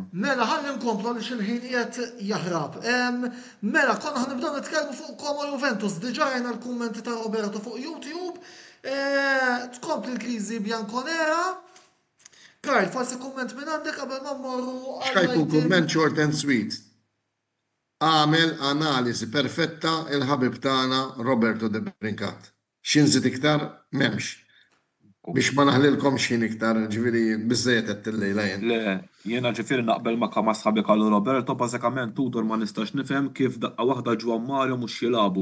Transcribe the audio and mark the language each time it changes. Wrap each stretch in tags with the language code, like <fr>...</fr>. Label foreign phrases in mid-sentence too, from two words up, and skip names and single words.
<mt>Mela ħalli nkomplu li xilħin qiegħed jaħrab. Mela konna ħanibdew nitkellmu fuq Como Juventus. Diġà rajna l-kummenti ta' Roberto fuq YouTube. Tkompli l-kriżi Bianconera. Karl, forsi kumment minn għandek qabel ma mmorru Xajkun kumment</mt> <en>short and sweet.</en> <mt>Għamel analiżi perfetta il-ħabib tagħna Roberto De Brincat. Xinżid iktar m'hemmx. Biex ma naħlilkom xin iktar, ġifieri biżejjed qed tillejla jien. Le, jiena ġifieri naqbel ma kama sħabi kallu Roberto, bażikament Tudor ma nistax nifhem kif daqqa waħda Juan Mario mhux jilabu.</mt>